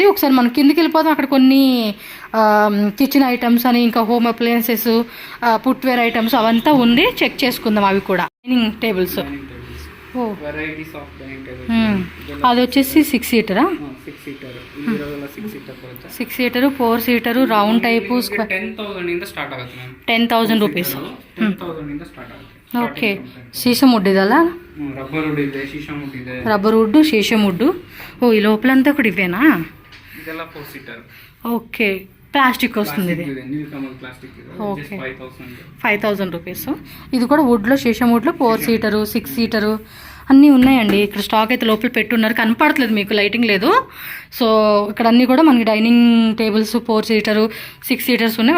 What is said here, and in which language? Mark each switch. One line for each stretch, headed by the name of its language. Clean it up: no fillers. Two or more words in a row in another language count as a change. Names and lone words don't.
Telugu: ఒకసారి మనం కిందికి వెళ్ళిపోతాం, అక్కడ కొన్ని
English: kitchen items
Telugu: అని, ఇంకా
English: home appliances, footwear items
Telugu: అవంతా ఉంది, చెక్ చేసుకుందాం అవి కూడా.
English: dining tables. ఓ varieties of dining table.
Telugu: అది వచ్చేసి 6 సీటరా? 6 సీటర్. ఇది 6 సీటర్ ಬರುತ್ತೆ.
English: 6 seater, 4 seater, round type.
Kannada: 10,000 ಇಂದ ಸ್ಟಾರ್ಟ್ ಆಗುತ್ತೆ ಮ್ಯಾಮ್. 10,000 ರೂಪೀಸ್. 10,000 ಇಂದ ಸ್ಟಾರ್ಟ್ ಆಗುತ್ತೆ.
English: okay sheesham wood
Kannada: ಇದಲ್ಲ?
English: rubber wood
Kannada: ಇದೆ, ಶೀಶಮ್ ವುಡ್ ಇದೆ.
English: rubber wood, sheesham wood.
Telugu: ఓ ఈ లోపలంతా కూడా ఇవేనా?
Kannada: ಇದೆಲ್ಲ 4 సీటర్.
Telugu: ఓకే ప్లాస్టిక్ వస్తుంది ఇది. ఓకే 5,000 రూపీస్. ఇది కూడా వుడ్లో, శీషం వుడ్లో 4 సీటరు, 6 సీటరు అన్నీ ఉన్నాయండి. ఇక్కడ స్టాక్ అయితే లోపల పెట్టున్నారు, కనపడట్లేదు మీకు, లైటింగ్ లేదు. సో ఇక్కడ అన్నీ కూడా మనకి
English: dining tables
Telugu: 4 సీటరు, 6 సీటర్స్ ఉన్నాయి.